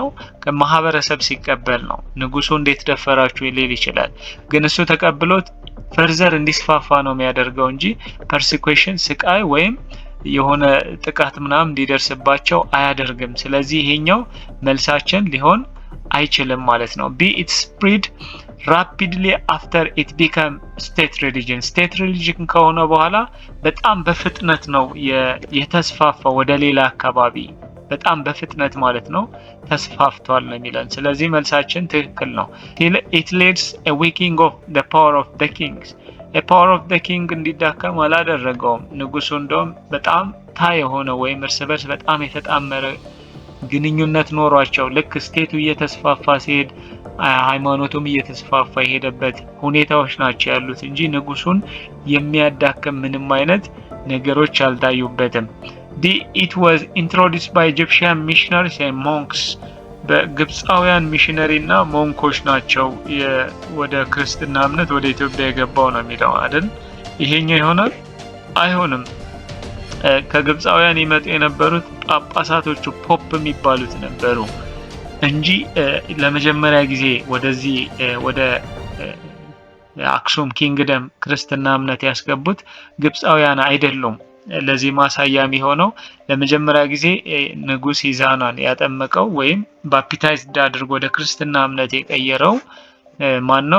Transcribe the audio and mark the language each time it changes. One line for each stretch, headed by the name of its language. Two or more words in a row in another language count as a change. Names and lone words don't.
Amharic: ከማህበረሰብ ሲቀበል ነው። ንጉሱ እንዴት ደፈራችሁ ሊል ይችላል፣ ግን እሱ ተቀብሎት ፈርዘር እንዲስፋፋ ነው የሚያደርገው እንጂ ፐርሲኩዌሽን ስቃይ ወይም የሆነ ጥቃት ምናምን እንዲደርስባቸው አያደርግም። ስለዚህ ይሄኛው መልሳችን ሊሆን አይችልም ማለት ነው። ቢ
English: it spread rapidly after it became state religion። state religion
Amharic: ከሆነ በኋላ በጣም በፍጥነት ነው የተስፋፋው ወደ ሌላ አካባቢ፣ በጣም በፍጥነት ማለት ነው ተስፋፍቷል ነው የሚለን። ስለዚህ መልሳችን ትክክል ነው።
English: it leads a weakening of the power of the kings። a power of the king
Amharic: እንዲዳከም አላደረገውም። ንጉሱ እንደውም በጣም የሆነ ወይም እርስ በርስ በጣም የተጣመረ ግንኙነት ኖሯቸው ልክ ስቴቱ እየተስፋፋ ሲሄድ ሃይማኖቱም እየተስፋፋ የሄደበት ሁኔታዎች ናቸው ያሉት እንጂ ንጉሱን የሚያዳክም ምንም አይነት ነገሮች አልታዩበትም።
English: it was introduced by Egyptian missionaries and monks።
Amharic: በግብፃውያን ሚሽነሪ እና ሞንኮች ናቸው ወደ ክርስትና እምነት ወደ ኢትዮጵያ የገባው ነው የሚለው አይደል? ይሄኛው ይሆናል? አይሆንም። ከግብፃውያን ይመጡ የነበሩት ጳጳሳቶቹ ፖፕ የሚባሉት ነበሩ እንጂ ለመጀመሪያ ጊዜ ወደዚህ ወደ አክሱም ኪንግደም ክርስትና እምነት ያስገቡት ግብፃውያን አይደሉም። ለዚህ ማሳያ የሚሆነው ለመጀመሪያ ጊዜ ንጉስ ኢዛናን ያጠመቀው ወይም ባፕታይዝድ አድርጎ ወደ ክርስትና እምነት የቀየረው ማን ነው?